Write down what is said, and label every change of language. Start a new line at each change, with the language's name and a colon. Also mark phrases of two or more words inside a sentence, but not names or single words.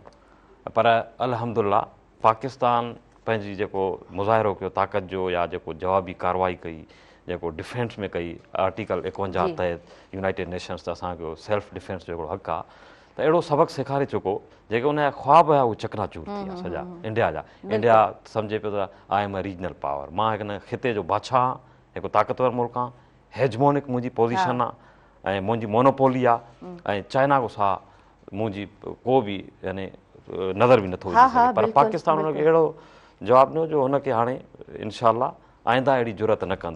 Sindhi: पर अल्हम्दुलिल्लाह पाकिस्तान पंहिंजी जेको मुज़ाहिरो कयो ताक़त जो, या जेको जवाबी कार्रवाई कई, जेको डिफेंस में कई, आर्टिकल 51 तहत यूनाइटेड नेशन्स त असांजो
English: self defence
Sindhi: जो हिकिड़ो हक़ आहे, त अहिड़ो सबक़ु सेखारे चुको जेके उनजा ख्वाब हुया उहे चकनाचूर थी विया सॼा इंडिया जा। इंडिया सम्झे पियो त
English: I am a regional power,
Sindhi: मां हिन ख़िते जो बादशाह आहियां, हिकु ताक़तवर मुल्क आहियां, हेजमोनिक मुंहिंजी पोज़ीशन आहे ऐं मुंहिंजी मोनोपोली आहे, ऐं चाइना को सा मुंहिंजी को बि यानी नज़र बि नथो विझी सघे। पर पाकिस्तान हुनखे अहिड़ो जवाबु ॾिनो जो हुनखे हाणे
Arabic: إن شاء الله
Sindhi: आईंदा अहिड़ी ज़रूरत न कंदो।